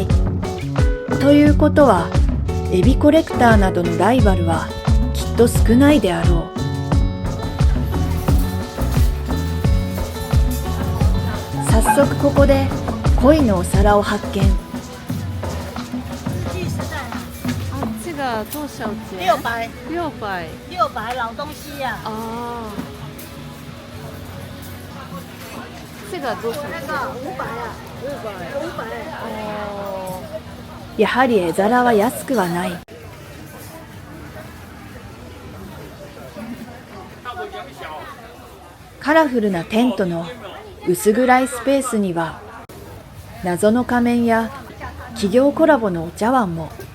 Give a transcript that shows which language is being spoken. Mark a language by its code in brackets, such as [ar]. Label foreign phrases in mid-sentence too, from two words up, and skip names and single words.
[ja] ということは、エビコレクターなどのライバルはきっと少ないであろう。早速ここで鯉のお皿を発見。あっちが [zh] 多少钱 600， 600 600老东西呀、ああ这个多少钱 500啊，500。 [ja] やはり絵皿は安くはない。カラフルなテントの薄暗いスペースには謎の仮面や企業コラボのお茶碗も。